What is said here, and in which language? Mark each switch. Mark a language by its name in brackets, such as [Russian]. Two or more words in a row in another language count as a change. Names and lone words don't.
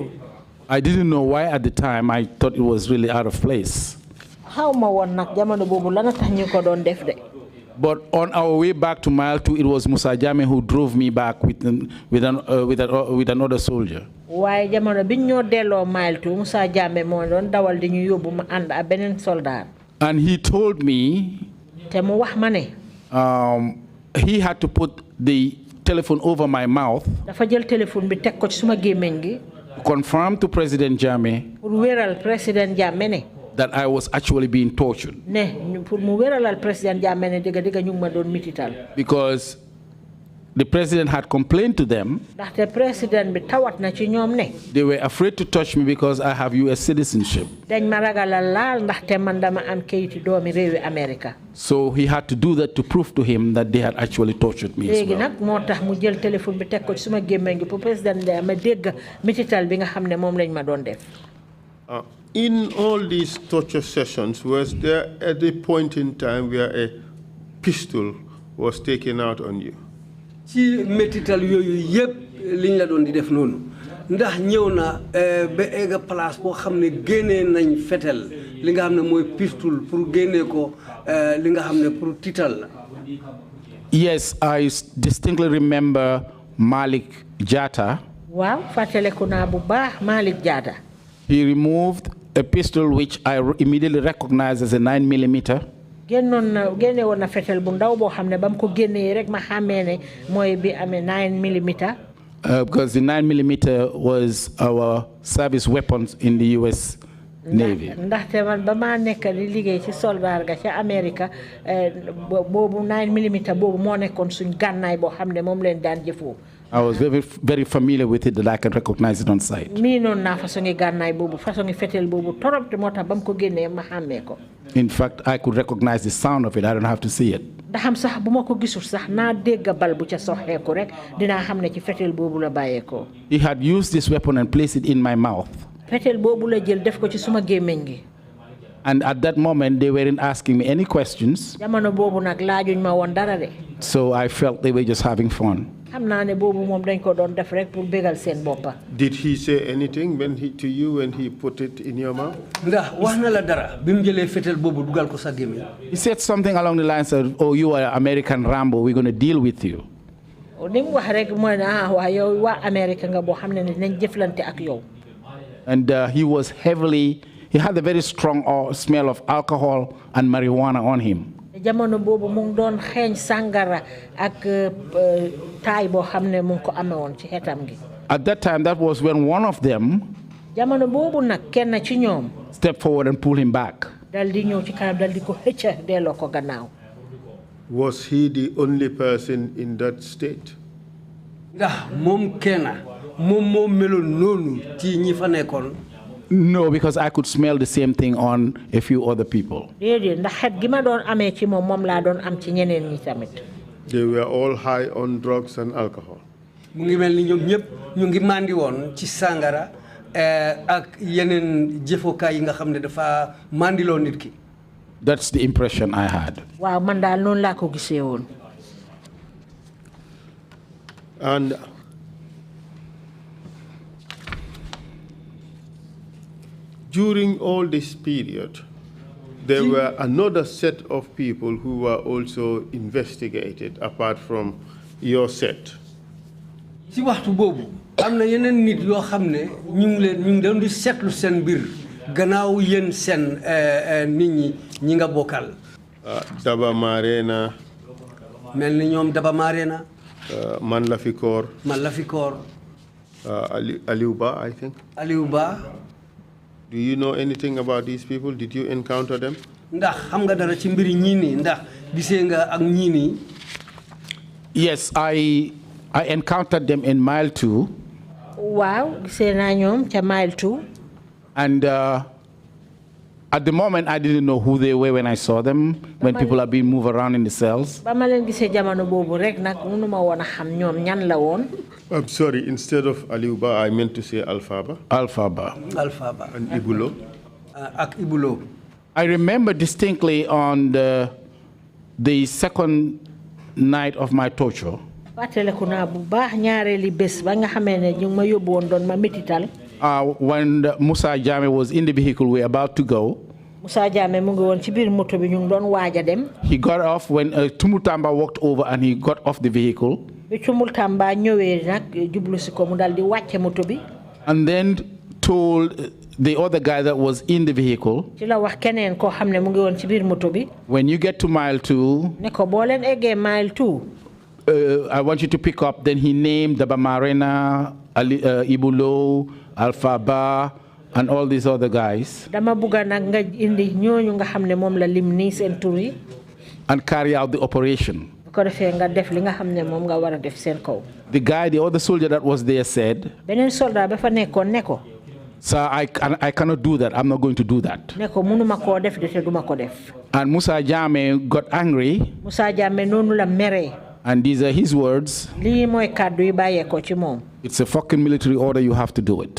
[English] I didn't know why at the time. I thought it was really out of place. [Wolof] Xaw ma woon nag jamono boobu lana tax ñu ko doon def de. [English] But on our way back to Mile 2, it was Musa Jammeh who drove me back with another soldier. [Wolof] Waaye jamono bi ñoo delloo Mile 2 Musa Jammeh moo doon dawal di ñu yóbbu ma ànd ak beneen soldat. [English] And he told me [Wolof] te mu wax ma ne [English] he had to put the telephone over my mouth [Wolof] dafa jël téléphone bi teg ko ci suma gémmiñ gi [English] to confirm to President Jammeh [Wolof] pour wéral président Jammeh ne [English] that I was actually being tortured. [Wolof] Ne pour mu wéralal président Jammeh ne dëgg dëgg ñu ma doon mitital. [English] Because the president had complained to them. [Wolof] ndaxte président bi tawat na ci ñoom ne. [English] They were afraid to touch me because I have U.S. citizenship. [Wolof] dañ ma ragalal laal ndaxte man dama am kayiti doomi réewi America. [English] So he had to do that to prove to him that they had actually tortured me as [Wolof] léegi [English] well. [Wolof] nag moo tax mu jël téléphone bi teg ko ci suma gémmiñ gi pour président de ma dégg mitital bi nga xam ne moom lañ ma doon def. [English] In all these torture sessions, was there at a point in time where a pistol was taken out on you? [Wolof] ci metital yooyu yëpp liñ la doon di def noonu ndax ñëw na ba egg place boo xam ne génnee nañ fetel li nga xam ne mooy pistol pour génnee ko li nga xam ne pour tiital la. [English] Yes, I distinctly remember Malik Jatta. [Wolof] waaw fàttaliku naa bu baax Malik Jatta. [English] He removed a pistol which I immediately recognized as a 9mm. [Wolof] génne woon na fetel bu ndaw boo xam ne ba mu ko génnee rek ma xàmmee ne mooy bi amee 9mm. [English] Because the 9mm was our service weapons in the U.S. Navy. [Wolof] ndaxte man ba maa nekk di liggéey ci soldat ga ca America boobu 9mm boobu moo nekkoon suñ gànnaay boo xam ne moom leen daan jëfoo. [English] I was very, very familiar with it that I can recognize it on sight. [Wolof] mii noonu naa façon gànnaay boobu façon fetel boobu torop te moo tax ba mu ko génnee ma xàmmee ko. [English] In fact, I could recognize the sound of it. I don't have to see it. [Wolof] ndaxam sax bu ma ko gisul sax naa dégg bal bu ca soxeeku rek dinaa xam ne ci fetel boobu la bàyyeekoo. [English] He had used this weapon and placed it in my mouth. [Wolof] fetel boobu la jël def ko ci suma gémmiñ gi. [English] And at that moment, they weren't asking me any questions. [Wolof] jamono boobu nag laajuñ ma woon dara de. [English] So I felt they were just having fun. [Wolof] xam naa ne boobu moom dañ ko doon def rek pour bégal seen boppa. [English] Did he say anything to you when he put it in your mouth? [Wolof] ndax wax na la dara bi mu jëlee fetel boobu dugal ko sa gémmiñ. [English] He said something along the lines of, "Oh, you are American Rambo. We're going to deal with you." [Wolof] ni mu wax rek mooy ne waa yow waa Amérique nga boo xam ne nañ jëflante ak yow. [English] And he had a very strong smell of alcohol and marijuana on him. [Wolof] jamono boobu mu ngi doon xeeñ sàngara ak taay boo xam ne mu ngi ko amee woon ci xetam gi. [English] At that time, that was when one of them [Wolof] jamono boobu nag kenn ci ñoom. [English] stepped forward and pulled him back. [Wolof] dal di ñëw ci kanam dal di ko xëcca delloo ko gannaaw. [English] Was he the only person in that state? [Wolof] ndax moom kenn moom moo meloon noonu ci ñi fa nekkoon. [English] No, because I could smell the same thing on a few other people. [Wolof] déedéet ndax xet gi ma doon amee ci moom moom laa doon am ci ñeneen ñi tamit. [English] They were all high on drugs and alcohol. [Wolof] mu ngi mel ni ñoom ñëpp ñu ngi mandi woon ci sàngara ak yeneen jëfokaay yi nga xam ne dafa mandiloo nit ki. [English] That's the impression I had. [Wolof] waaw man daal noonu laa ko gisee woon. [English] And during all this period, there were another set of people who were also investigated apart from your set. [Wolof] ci waxtu boobu am na yeneen nit yoo xam ne ñu ngi doon di seetlu seen mbir gannaaw yéen seen nit ñi nga bokkal. Daba Marena. mel ni ñoom Daba Marena. Man Lafikor. Man Lafikor. Aliou Ba, [English] I think. Aliou Ba. Do you know anything about these people? Did you encounter them? [Wolof] ndax xam nga dara ci mbiri ñii nii ndax gisee nga ak ñii nii. [English] Yes, I encountered them in mile 2. [Wolof] Wow, gisee naa ñoom ca mile 2. [English] And at the moment, I didn't know who they were when I saw them, when people are being moved around in the cells. [Wolof] ba ma leen gisee jamono boobu rek nag mënuma woon a xam ñoom ñan la woon. [English] I'm sorry, instead of Aliou Ba, I meant to say Alphaba. Alphaba. Alphaba. And Ibulo. [Wolof] Ak Ibulo. [English] I remember distinctly on the second night of my torture. [Wolof] fàttaliku naa bu baax ñaareeli bés ba nga xamee ne ñu ngi ma yóbbu woon doon ma métital. [English] When Musa Jammeh was in the vehicle, we were about to go. [Wolof] Musa Jammeh mu ngi woon ci biir moto bi ñu ngi doon waaj a dem. [English] He got off when Tumultamba walked over and he got off the vehicle. [Wolof] bi Tumultamba ñëwee nag jublu si ko mu dal di wàcce moto bi. [English] And then told the other guy that was in the vehicle, [Wolof] ci la wax keneen koo xam ne mu ngi woon ci biir moto bi. [English] when you get to mile 2, [Wolof] ne ko boo leen eggee mile 2. [English] I want you to pick up. Then he named Daba Marena, Ibulo, Alphaba, and all these other guys. [Wolof] dama bugga nag nga indi ñooñu nga xam ne moom la lim nii seen tur yi. [English] And carry out the operation. [Wolof] ko defé nga def li nga xamné mom nga wara def sen kaw. [English] The guy, the other soldier that was there said, [Wolof] benen soldat ba fa nekkon ne ko, [English] sir, I cannot do that. I'm not going to do that. [Wolof] ne ko munuma ko def de te duma ko def. [English] And Musa Jammeh got angry. [Wolof] Musa Jammeh nonu la mere. [English] And these are his words. [Wolof] Li moy kaddu yi baye ko ci mom. [English] It's a fucking military order, you have to do it.